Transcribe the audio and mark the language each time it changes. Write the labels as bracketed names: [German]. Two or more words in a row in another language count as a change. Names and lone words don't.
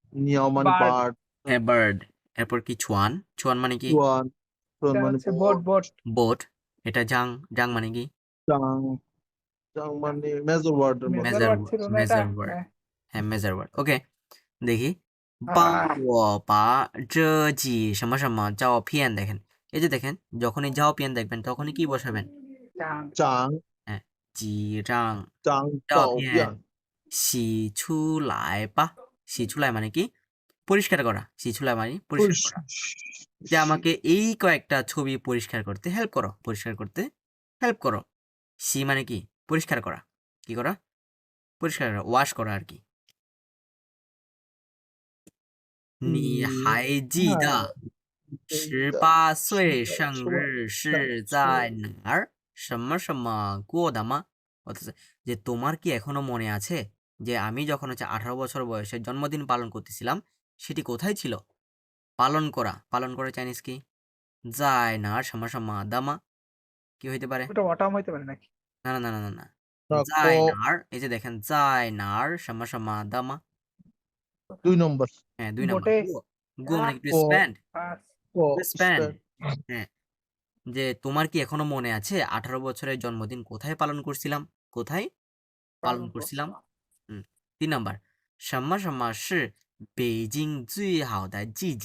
[English] Bird. bird, [Bangla] হ্যাঁ, বার্ড। এরপর কি ছুয়ান, ছুয়ান মানে কি? [Chinese] Chuan. Chuan [Bangla] এটা মানে হচ্ছে [English] boat boat [Bangla] বোট। এটা জাং, জাং মানে কি? Chang. Chang মানে [English] major word's [Bangla] মতো। [English] measure word [Bangla] ছিল না এটা [English] measure word. [Bangla] হ্যাঁ হ্যাঁ, [English] measure word. [Bangla] ওকে, দেখি। আহ, [Chinese] 帮我把这几什么什么照片 দেখেন। [Bangla] এই যে দেখেন, যখনই 照片 দেখবেন তখনই কি বসাবেন? চাং চাং হ্যাঁ, [Chinese] 几张 [Bangla] চাং [Chinese] 照 [Bangla] চাও [Chinese] 片 [Bangla] পিয়ান [Chinese] 洗出来吧。洗出来 [Bangla] মানে কি? পরিষ্কার করা। [Chinese] 洗出来 [Bangla] মানে পরিষ্কার করা। যে আমাকে এই কয়েকটা ছবি পরিষ্কার করতে হেল্প করো, পরিষ্কার করতে হেল্প করো। সি মানে কি? পরিষ্কার করা। কি করা? পরিষ্কার করা, ওয়াশ করা আর কি। [Chinese] 你还记得18岁生日是在哪儿什么什么过的吗? [Bangla] অথচ যে তোমার কি এখনো মনে আছে যে আমি যখন 18 বছর বয়সে জন্মদিন পালন করতেছিলাম সেটি কোথায় ছিল? পালন করা, পালন করা চাইনিজ কি? যায় না [Chinese] 什么什么的吗? [Bangla] কি হইতে পারে? ওটা অটাম হইতে পারে নাকি না না না না না না। ক যায় নার, এই যে দেখেন যায় নার [Chinese] 什么什么的吗? [Bangla] 2 নম্বর হ্যাঁ, 2 নম্বর। বোটে গো মানে কি? টু ক স্পেন্ড, পাস ক [English] to spend. [Bangla] হ্যাঁ, যে তোমার কি এখনো মনে আছে 18 বছরের জন্মদিন কোথায় পালন করছিলাম? কোথায় পালন করছিলাম? 3 নাম্বার [Chinese] 什么什么是北京最好的季节?